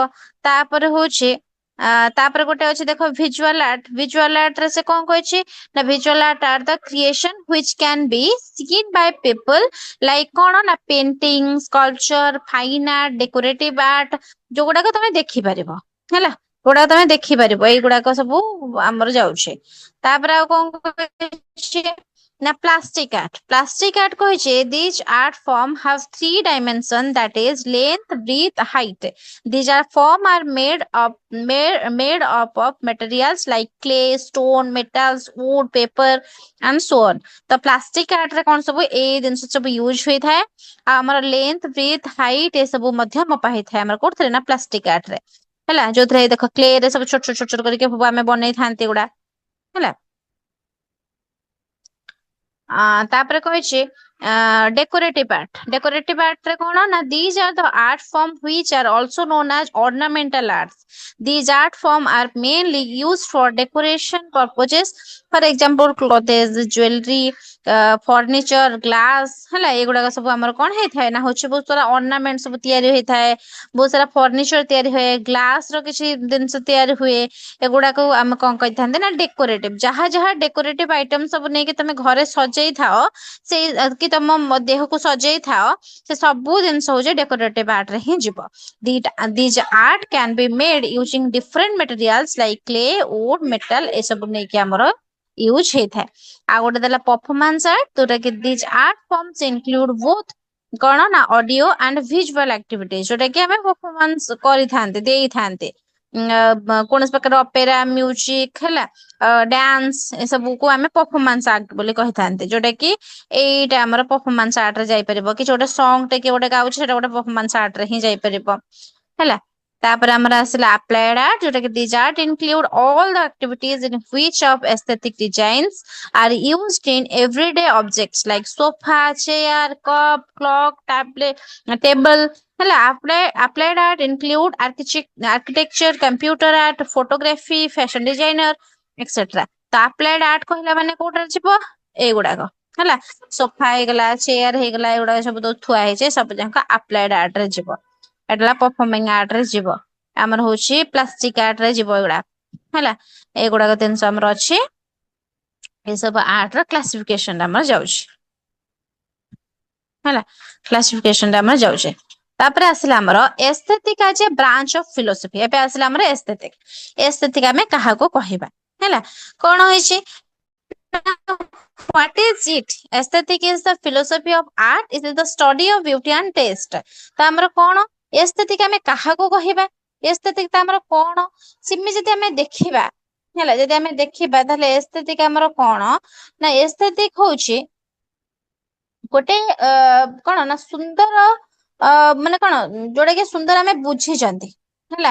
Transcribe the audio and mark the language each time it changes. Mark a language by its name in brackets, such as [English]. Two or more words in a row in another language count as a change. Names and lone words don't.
[Odia] ତାପରେ ହଉଛି ତାପରେ ଗୋଟେ ଅଛି ଦେଖ [English] visual art, visual art [Odia] ରେ ସେ କଣ କହିଛି ନା [English] visual art are the creation which can be seen by people like [Odia] କଣ ନା [English] painting, sculpture, fine art, decorative art, [Odia] ଯୋଉଗୁଡାକ ତମେ ଦେଖିପାରିବ, ହେଲା। ଯୋଉଗୁଡାକ ତମେ ଦେଖିପାରିବ, ଏଇଗୁଡାକ ସବୁ ଆମର ଯାଉଛି। ତାପରେ ଆଉ କଣ କହିଛି ନା [English] plastic art, plastic art କହିଛି these art form have three dimension that is length, breadth, height। These are form are made up of materials like clay, stone, metals, wood, paper, and so on. [Odia] ତ [English] plastic art [Odia] ରେ କଣ ସବୁ ଏଇ ଜିନିଷ ସବୁ ୟୁଜ ହୋଇଥାଏ। ଆଉ ଆମର [English] length, breadth, height [Odia] ଏ ସବୁ ମଧ୍ୟ ମପା ହେଇଥାଏ ଆମର କୋଉଥିରେ ନା [English] plastic art [Odia] ରେ। ହେଲା, ଯୋଉଥିରେ ଦେଖ କ୍ଲେ ରେ ସବୁ ଛୋଟ ଛୋଟ କରିକି ଆମେ ବନେଇଥାନ୍ତି ଏଗୁଡା, ହେଲା। ତାପରେ କହିଛି [English] decorative art, decorative art [Odia] ରେ କଣ ନା [English] these are the art form which are also known as ornamental arts. These art form are mainly used for decoration purposes. For example, clothes, jewelry, furniture, glass, [Odia] ହେଲା ଏଗୁଡାକ ସବୁ ଆମର କଣ ହେଇଥାଏ ନା ହଉଛି ବହୁତ ସାରା ornament ସବୁ ତିଆରି ହେଇଥାଏ। ବହୁତ ସାରା ଫର୍ଣ୍ଣିଚର ତିଆରି ହୁଏ, ଗ୍ଲାସ ର କିଛି ଜିନିଷ ତିଆରି ହୁଏ। ଏଗୁଡାକୁ ଆମେ କଣ କହିଥାନ୍ତେ ନା ଡେକୋରେଟିଭ, ଯାହା ଯାହା [English] decorative item [Odia] ସବୁ ନେଇକି ତମେ ଘରେ ସଜେଇ ଥାଅ, ସେଇ କି ତମ ଦେହକୁ ସଜେଇ ଥାଅ, ସେ ସବୁ ଜିନିଷ ହଉଛି [English] decorative art [Odia] ରେ ହିଁ ଯିବ। [English] These art can be made using different materials like clay, wood, metal [Odia] ଏସବୁ ନେଇକି ଆମର ୟୁଜ ହେଇଥାଏ। ଆଉ ଗୋଟେ ଦେଲା [English] performance art, [Odia] ଯୋଉଟା କି [English] these art forms include both [Odia] କଣ ନା [English] audio and visual activity, [Odia] ଯୋଉଟା କି ଆମେ ପରଫମାନ୍ସ କରିଥାନ୍ତେ ଦେଇଥାନ୍ତେ। କୌଣସି ପ୍ରକାର [English] opera, music, [Odia] ହେଲା ଡ୍ୟାନ୍ସ ଏସବୁକୁ ଆମେ [English] performance art [Odia] ବୋଲି କହିଥାନ୍ତି। ଯୋଉଟା କି ଏଇଟା ଆମର [English] performance art [Odia] ରେ ଯାଇପାରିବ, କିଛି ଗୋଟେ ସଙ୍ଗ ଟେ କିଏ ଗୋଟେ ଗାଉଛି ସେଟା ଗୋଟେ [English] performance art [Odia] ରେ ହିଁ ଯାଇପାରିବ, ହେଲା। ତାପରେ ଆମର ଆସିଲା [English] applied art, [Odia] ଯୋଉଟା କି [English] these art include all the activities in which of aesthetic designs are used in everyday objects like sofa, chair, cup, clock, tablet, table, [Odia] ହେଲା। [English] applied art include architecture, computer art, photography, fashion designer, etc. [Odia] ତ [English] applied art [Odia] କହିଲା ମାନେ କୋଉଟାରେ ଯିବ, ଏଇଗୁଡାକ, ହେଲା। ସୋଫା ହେଇଗଲା, ଚେୟାର ହେଇଗଲା, ଏଗୁଡାକ ସବୁ ଥୁଆ ହେଇଛି, ସବୁ ଯାକ [English] applied art [Odia] ରେ ଯିବ। ଏଟା [English] performing art [Odia] ରେ ଯିବ, ଆମର ହଉଛି [English] plastic art [Odia] ରେ ଯିବ ଏଗୁଡା ହେଲା। ଏଗୁଡାକ ଜିନିଷ ଆମର ଅଛି। ଏସବୁ ଆର୍ଟ ର କ୍ଲାସିଫିକେସନ ଆମର ଯାଉଛି ହେଲା। କ୍ଲାସିଫିକେସନ ଟା ଆମର ଯାଉଛି। ତାପରେ ଆସିଲା ଆମର [English] aesthetic as a branch of philosophy. [Odia] ଏବେ ଆସିଲା ଆମର ଏସ୍ଥେଟିକ୍। ଏସ୍ଥେଟିକ୍ ଆମେ କାହାକୁ କହିବା ହେଲା। କଣ ହେଇଛି [English] what is it? Aesthetic is the philosophy of art. It is the study of beauty and taste. [Odia] ତ ଆମର କଣ ଏସ୍ଥେଟିକ୍ ଆମେ କାହାକୁ କହିବା? ଏସ୍ଥେଟିକ୍ ତ ଆମର କଣ? ସେମିତି ଯଦି ଆମେ ଦେଖିବା ହେଲା, ଯଦି ଆମେ ଦେଖିବା ତାହେଲେ ଏସ୍ଥେଟିକ୍ ଆମର କଣ ନା ଏସ୍ଥେଟିକ୍ ହଉଛି ଗୋଟେ କଣ ନା ସୁନ୍ଦର ମାନେ କଣ ଯୋଉଟା କି ସୁନ୍ଦର ଆମେ ବୁଝିଛନ୍ତି ହେଲା।